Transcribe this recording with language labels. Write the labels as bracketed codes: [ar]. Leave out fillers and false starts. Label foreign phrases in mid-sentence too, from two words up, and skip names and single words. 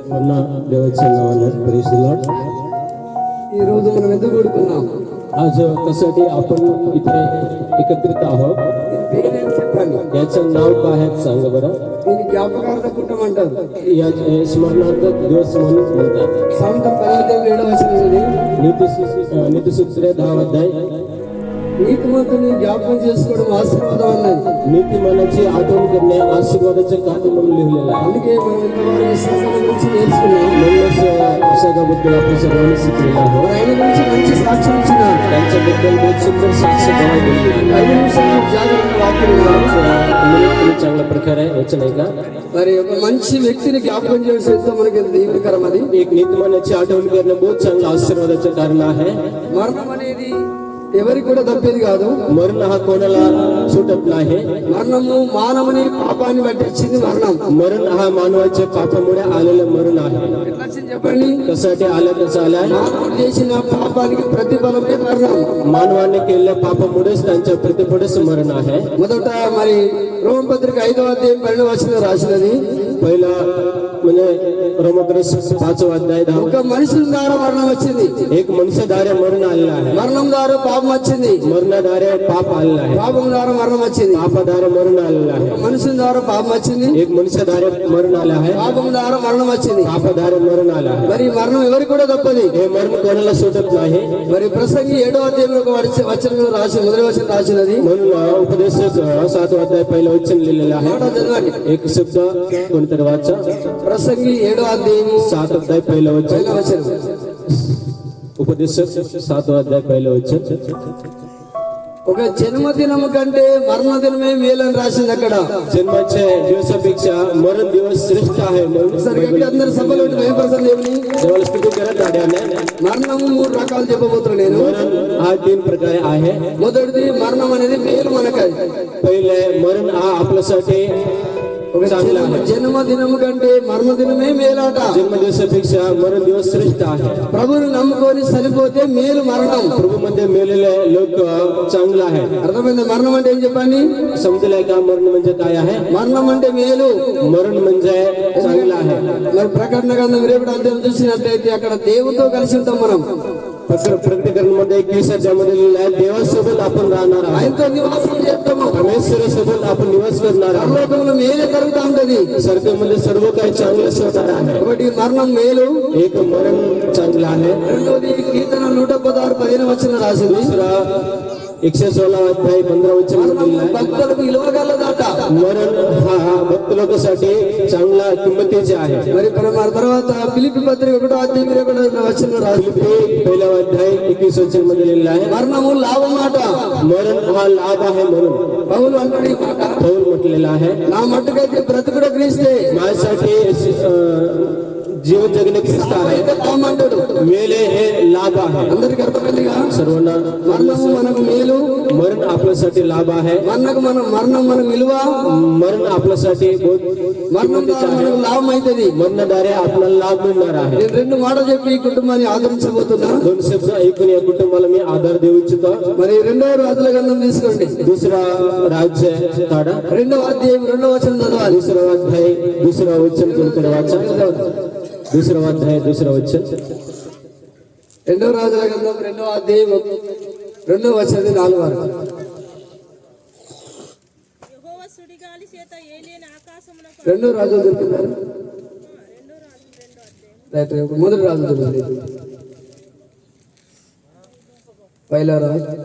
[mr] प्रार्थना देवाच्या नावानं [en] praise the lord. [te] ఈ రోజు మనం ఎందుకు కూడుకున్నాం? [mr] आज कशासाठी आपण इथे एकत्रित आहोत? [te] పేరేం చెప్పండి? [mr] याचं नाव काय आहे सांगा बरं. [te] దీన్ని జ్ఞాపకార్థ కుటుంబం అంటారు. [mr] या स्मरणार्थ दिवस म्हणून म्हणतात. [te] సామెతలు 10:7 [mr] नीतिसूत्रे 10 अध्याय. [te] నీతిమంతుని జ్ఞాపకం చేసుకోవడం ఆశీర్వాదం అన్నది. [mr] नीतिमानाची आठवण करणे आशीर्वादाचे कार्य म्हणून लिहिलेलं आहे. [te] అందుకే మనం ఇంతవరకు విశ్వాసం గురించి నేర్చుకున్నాం. [mr] म्हणूनच विश्वासाबद्दल आपण सर्वांनी शिकलेलं आहोत. [te] ఆయన గురించి మంచి సాక్ష్యం ఇచ్చిన [mr] त्यांच्याबद्दल बहुत सुंदर साक्ष दिलेली आहे. [te] 5 నిమిషాలు జాగ్రత్తగా వాక్యం వినాలి. [mr] चांगल्या प्रकारे वचन आहे का? [te] మరి ఒక మంచి వ్యక్తిని జ్ఞాపకం చేయడం మనకి దీవెనకరం. అది [mr] एक नीतिमानाची आठवण करणं बहुत चांगलं आशीर्वादाचं कारण आहे. [te] మరణం అనేది ఎవరికి కూడా తప్పేది కాదు. [mr] मरण हा कोणाला सुटत नाही. [te] మరణము మానవుని పాపాన్ని బట్టి వచ్చింది మరణం. [mr] मरण हा मानवाच्या पापामुळे आलेलं मरण आहे. [te] ఎట్లా వచ్చింది చెప్పండి? [mr] कशासाठी आलं कसं आलाय? [te] మానవుడు చేసిన పాపానికి ప్రతిఫలమే మరణం. [mr] मानवाने केलेल्या पापामुळेच त्यांच्या प्रतिफळच मरण आहे. [te] మొదట మరి రోమపత్రిక 5వ అధ్యాయం 12వ వచనం రాసినది. [mr] पहिला म्हणजे रोमग्रंथ 5వ अध्याय 10. [te] ఒక మనుషుల ద్వారా మరణం వచ్చింది. [mr] एक मनुष्यद्वारे मरण आलेलं आहे. [te] మరణం ద్వారా పాపం వచ్చింది. [mr] मरणाद्वारे पाप आलेलं आहे. [te] పాపం ద్వారా మరణం వచ్చింది. [mr] पापाद्वारे मरण आलेलं आहे. [te] మనుషుల ద్వారా పాపం వచ్చింది. [mr] एक मनुष्यद्वारे मरण आलं आहे. [te] పాపం ద్వారా మరణం వచ్చింది. [mr] पापाद्वारे मरण आलं आहे. [te] మరి మరణం ఎవరికి కూడా తప్పది. [mr] हे मरण कोणाला सुटत नाही. [te] మరి ప్రసంగి 7వ అధ్యాయంలో ఒక వచనం రాసి మొదటి వచనం రాసినది. [mr] म्हणून उपदेशक 7వ अध्याय पहिलं वचन लिहिलेलं आहे. [te] మాట చదవండి. [mr] एक शब्द कोणतरी वाचा. [te] ప్రసంగి 7వ అధ్యాయము [mr] 7 अध्याय पहिलं वचन. पहिला వచనం. उपदेशक 7వ अध्याय पहिलं वचन. [te] ఒక జన్మదినము కంటే మరణదినమే మేలని రాసింది అక్కడ. [mr] जन्माच्या दिवसापेक्षा मरण दिवस श्रेष्ठ आहे म्हणून [te] సరిగ్గా అందరు సభలో భయపడతారు. ఏమని [mr] देवाला स्तुती करत राहण्याने. [te] మరణము 3 రకాలు చెప్పబోతున్నా నేను. [mr] मरण हा 3 प्रकारे आहे. [te] మొదటిది మరణం అనేది మేలు మనకై. [mr] पहिले मरण हा आपल्यासाठी [te] ఒక [mr] चांगला आहे. [te] జన్మదినము కంటే మరణదినమే మేలాట. [mr] जन्म दिवसापेक्षा मरण दिवस श्रेष्ठ आहे. [te] ప్రభువుని నమ్ముకొని చనిపోతే మేలు మరణం. [mr] प्रभूमध्ये मेलेले लोक चांगलं आहे. [te] అర్థమైంది? మరణం అంటే ఏం చెప్పండి? [mr] समजलंय का? मरण म्हणजे काय आहे? [te] మరణం అంటే మేలు. [mr] मरण म्हणजे चांगलं आहे. [te] మరి ప్రకటన గ్రంథం 20 అధ్యాయం చూసినట్లయితే అక్కడ దేవునితో కలిసి ఉంటాం మనం. [mr] प्रकटीकरण मध्ये 21 अध्यायामध्ये लिहिलेलं आहे, देवासोबत आपण राहणार आहोत. [te] ఆయనతో నివాసం చేస్తాము. [mr] परमेश्वरासोबत आपण निवास करणार आहोत. [te] పరలోకంలో మేలే జరుగుతూ ఉంటది. [mr] स्वर्गामध्ये सर्व काही चांगलंच होणार आहे. [te] ఒకటి మరణం మేలు. [mr] एक मरण चांगलं आहे. [te] రెండోది కీర్తన 116 15 వచనం రాసింది. [mr] दुसरा 116 अध्याय 15 वचन लिहिलेलं आहे. [te] భక్తులకు విలువగలదాట. [mr] मरण हा भक्त लोकांसाठी चांगला किंमतीचे आहे. [te] మరి తర్వాత ఫిలిప్పీ పత్రిక 1వ అధ్యాయం 21వ వచనం రాసింది. [mr] पहिला अध्याय 21 वचन मध्ये लिहिलेलं आहे, [te] మరణము లాభం మాట. [mr] मरण हा लाभ आहे म्हणून [te] పౌలు అంటాడు ఈ మాట. [mr] पौल म्हटलेलं आहे, [te] నా మట్టుకైతే బ్రతుకుడ క్రీస్తే. [mr] माझ्यासाठी जीवन जगणे ख्रिस्त आहे, [te] లాభం అంటాడు. [mr] मेले हे लाभ आहे. [te] అందరికి అర్థమైందిగా? [mr] सर्वांना [te] మరణము మనకు మేలు. [mr] मरण आपल्यासाठी लाभ आहे. [te] మరణం మనకు విలువ. [mr] मरण आपल्यासाठी बहुत [te] మరణం ద్వారా మనకు లాభం అవుతుంది. [mr] मरणाद्वारे आपल्याला लाभ मिळणार आहे. [te] నేను 2 మాటలు చెప్పి ఈ కుటుంబాన్ని ఆదరించబోతున్నా. [mr] 2 शब्द ऐकून या कुटुंबाला मी आधार देऊ इच्छितो. [te] మరి 2వ రాజుల గ్రంథం తీసుకోండి. [mr] दुसरा राज्य काढा. [te] 2వ అధ్యాయం 2వ వచనం చదవాలి. [mr] दुसरा अध्याय 2रा वचन कोणतं वाचा. दुसरा अध्याय 2रा वचन. [te] 2వ రాజుల గ్రంథం 2వ అధ్యాయం 2వ వచనం 4 వరకు. యెహోవా సుడిగాలి చేత ఏలియని ఆకాశమునకు 2వ రాజు దొరికిందా? రైట్. మొదటి రాజు దొరికింది. पहिला రాజు.